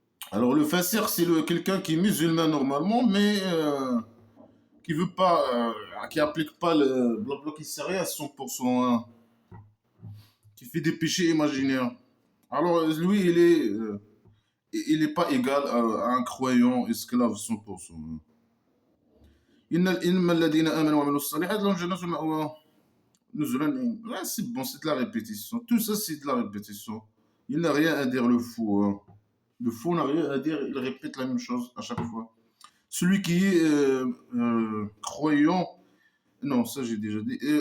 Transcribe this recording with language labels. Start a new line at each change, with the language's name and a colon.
French: Alors le fassir, c'est quelqu'un qui est musulman normalement, mais qui veut pas, qui applique pas le blabla qui sert à 100%, hein, qui fait des péchés imaginaires. Alors lui, il est pas égal à un croyant esclave 100%.
Arabic: إنما الذين آمنوا وعملوا الصالحات لهم جنات المأوى نزلا.
French: Ouais, c'est bon, c'est de la répétition. Tout ça, c'est de la répétition. Il n'a rien à dire le fou. Hein. Le fou n'a rien à dire, il répète la même chose à chaque fois. Celui qui est croyant, non, ça j'ai déjà dit.